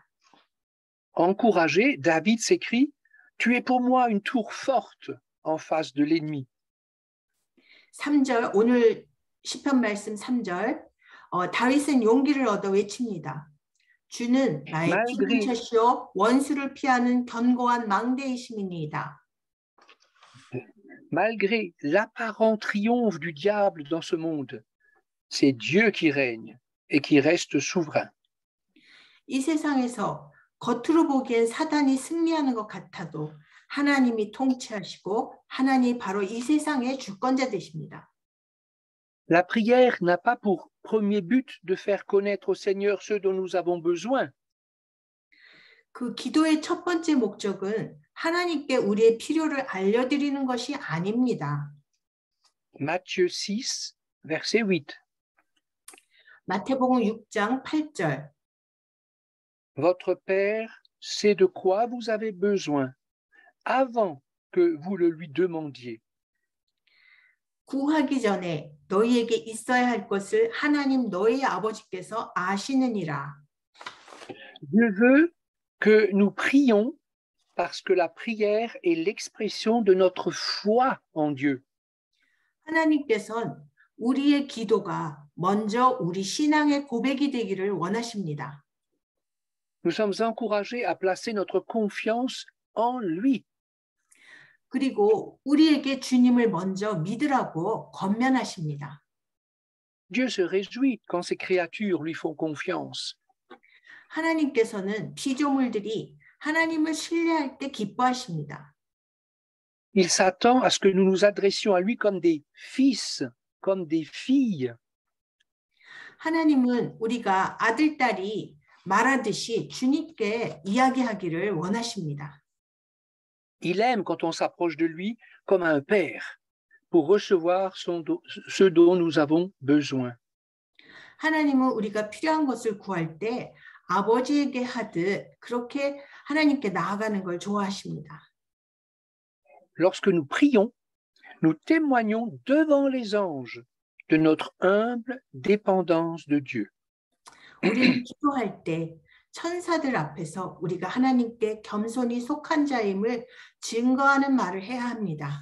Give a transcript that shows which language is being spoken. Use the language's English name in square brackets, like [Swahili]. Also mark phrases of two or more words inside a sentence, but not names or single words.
[French] Encouragé, David s'écrit « Tu es pour moi une tour forte en face de l'ennemi. » [Korean] 3절, 오늘 시편 말씀 3절, 다윗은 용기를 얻어 외칩니다. 주는 나의 피난처시오 원수를 피하는 견고한 망대이심이니이다. [French] Malgré l'apparent triomphe du diable dans ce monde, c'est Dieu qui règne et qui reste souverain. [Korean] 이 세상에서 겉으로 보기엔 사단이 승리하는 것 같아도 하나님이 통치하시고 하나님이 바로 이 세상의 주권자 되십니다. [French] La prière n'a pas pour premier but de faire connaître au Seigneur ce dont nous avons besoin. [Korean] 그 기도의 첫 번째 목적은 하나님께 우리의 필요를 알려드리는 것이 아닙니다. [French] Matthieu 6, verset 8. [Korean] 마태복음 6장 8절. [French] Votre Père sait de quoi vous avez besoin avant que vous le lui demandiez. [Korean] 구하기 전에 너희에게 있어야 할 것을 하나님 너희 아버지께서 아시느니라. [French] Dieu veut que nous prions parce que la prière est l'expression de notre foi en Dieu. [Korean] 하나님께서는 우리의 기도가 먼저 우리 신앙의 고백이 되기를 원하십니다. [French] Nous sommes encouragés à placer notre confiance en lui. [Korean] 그리고 우리에게 주님을 먼저 믿으라고 권면하십니다. [French] Dieu se réjouit quand ses créatures lui font confiance. [Korean] 하나님께서는 피조물들이 하나님을 신뢰할 때 기뻐하십니다. [French] Il s'attend à ce que nous nous adressions à lui comme des fils, comme des filles. [Korean] 하나님은 우리가 아들, 딸이 말하듯이 주님께 이야기하기를 원하십니다. [French] Il aime quand on s'approche de lui comme un père pour recevoir ce dont nous avons besoin. [Korean] 하나님은 우리가 필요한 것을 구할 때 아버지에게 하듯 그렇게 하나님께 나아가는 걸 좋아하십니다. [French] Lorsque nous prions, nous témoignons devant les anges de notre humble dépendance de Dieu. [Korean] 우리는 기도할 때 천사들 앞에서 우리가 하나님께 겸손히 속한 자임을 증거하는 말을 해야 합니다.